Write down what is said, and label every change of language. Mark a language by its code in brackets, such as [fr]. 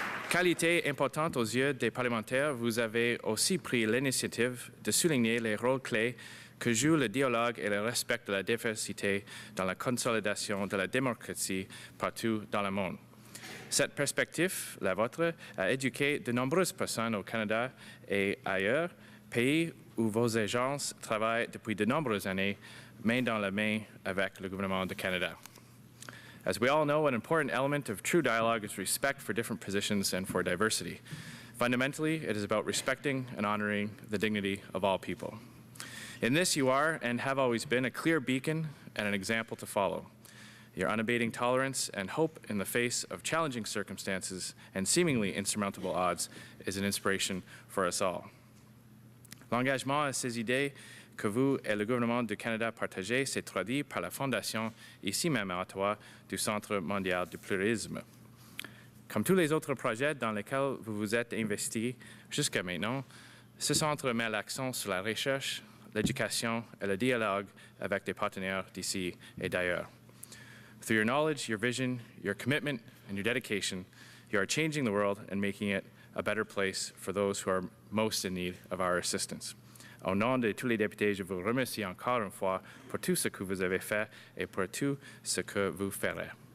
[fr] Qualité importante aux yeux des parlementaires, vous avez aussi pris l'initiative de souligner les rôles clés que joue le dialogue et le respect de la diversité dans la consolidation de la démocratie partout dans le monde. Cette perspective, la vôtre, a éduqué de nombreuses personnes au Canada et ailleurs, pays où vos agences travaillent depuis de nombreuses années, main dans la main avec le gouvernement du Canada. [en] As we all know, an important element of true dialogue is respect for different positions and for diversity. Fundamentally, it is about respecting and honoring the dignity of all people. In this, you are and have always been a clear beacon and an example to follow. Your unabating tolerance and hope in the face of challenging circumstances and seemingly insurmountable odds is an inspiration for us all. [fr] L'engagement à ces idées que vous et le gouvernement du Canada partagez s'est traduit par la fondation, ici même à Ottawa, du Centre mondial du pluralisme. Comme tous les autres projets dans lesquels vous vous êtes investi jusqu'à maintenant, ce centre met l'accent sur la recherche, l'éducation et le dialogue avec des partenaires d'ici et d'ailleurs. [en] Through your knowledge, your vision, your commitment, and your dedication, you are changing the world and making it a better place for those who are most in need of our assistance. [fr] Au nom de tous les députés, je vous remercie encore une fois pour tout ce que vous avez fait et pour tout ce que vous ferez.